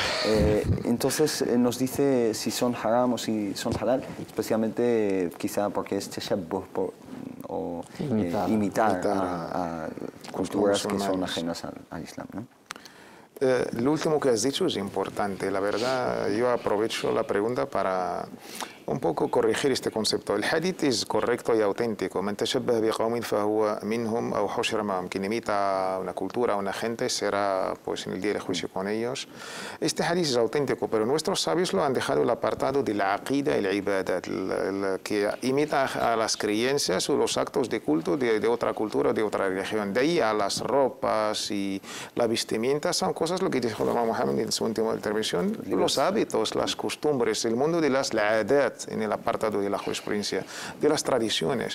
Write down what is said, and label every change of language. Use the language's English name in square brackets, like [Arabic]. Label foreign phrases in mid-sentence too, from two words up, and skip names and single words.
[Spanish] Entonces nos dice si son haram o si son halal, especialmente quizá porque es tashabbuh o imitar a culturas que son ajenas al Islam, ¿no? Lo último que has dicho es importante. La verdad, yo aprovecho la pregunta para un poco corregir este concepto. El hadith es correcto y auténtico. [Arabic] من تشبه بقوم فهو منهم أو حشر معهم. [Spanish] Quien imita una cultura, una gente, será pues en el día del juicio con ellos. Este hadith es auténtico, pero nuestros sabios lo han dejado el apartado de la aqida y la ibadat, el que imita a las creencias o los actos de culto de otra cultura, de otra religión. De ahí a las ropas y la vestimenta son cosas, lo que dijo el Imam Muhammad en su última intervención, los hábitos, las costumbres, el mundo de las adat, en el apartado de la jurisprudencia, de las tradiciones.